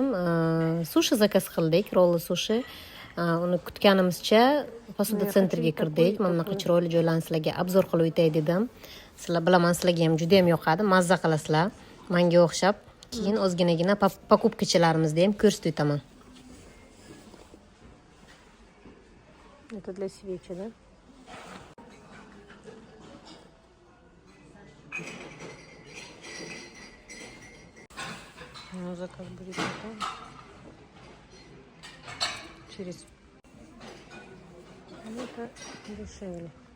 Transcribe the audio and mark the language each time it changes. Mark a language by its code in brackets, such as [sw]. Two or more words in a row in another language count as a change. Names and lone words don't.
[uz] Sushi zakaz qildik, rolli sushi. Uni kutganimizcha posuda sentrga kirdik. Mana bunaqa chiroyli joylarni sizlarga obzor qilib o'tay dedim. Sizlar bilaman, sizlarga ham juda ham yoqadi, mazza qilasizlar. Menga o'xshab. Keyin ozginagina покупкачalarimizni ham ko'rsatib o'taman. [ru] Это для свечи, да? Ну, заказ будет готов. Через... Это дешевле.